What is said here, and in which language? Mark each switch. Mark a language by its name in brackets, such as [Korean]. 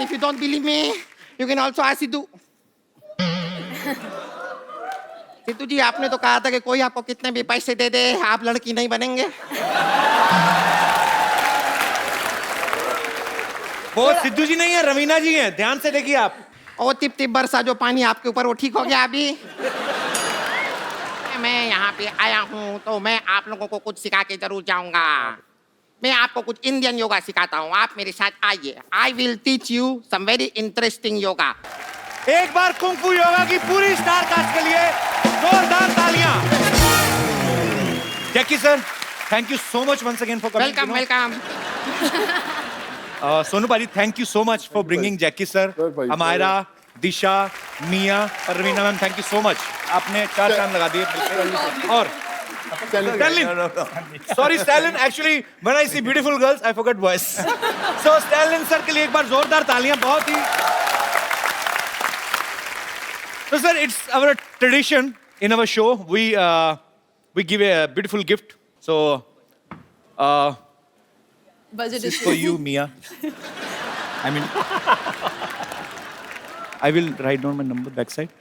[English] If you don't believe me, you can also ask Sidhu. [Hindi] Sidhu जी आपने तो कहा था कि कोई आपको कितने भी पैसे दे दे आप लड़की नहीं बनेंगे. वो सिद्धू जी नहीं है, रवीना जी हैं. ध्यान से देखिए आप. ओ टिप बरसा जो पानी आपके ऊपर वो ठीक हो गया अभी. मैं यहाँ पे आया हूँ तो मैं आप लोगों को कुछ सिखा के जरूर जाऊंगा. मैं आपको कुछ इंडियन योगा सिखाता हूँ. आप मेरे साथ आइए. [English] I will teach you some very interesting yoga. [Hindi] एक बार कुंग फू योगा की पूरी स्टार कास्ट के लिए जोरदार तालियां. [English] Jackie sir, thank you so much once again for coming. Welcome. Sonu paaji, thank you so much for bringing Jackie sir. Amyra, Disha, Mia और Raveena ma'am, thank you so much. [Hindi] आपने 4 चांद लगा दिए. और Stalin. Sorry, Stalin. [English] Actually, when I see beautiful girls, I forget voice. [Hindi] So Stalin sir के लिए एक बार जोरदार तालियां. बहुत ही. [English] So sir, it's our tradition in our show. We give a beautiful gift. So Budget this is issue. for you, Mia. I mean, I will write down my number backside.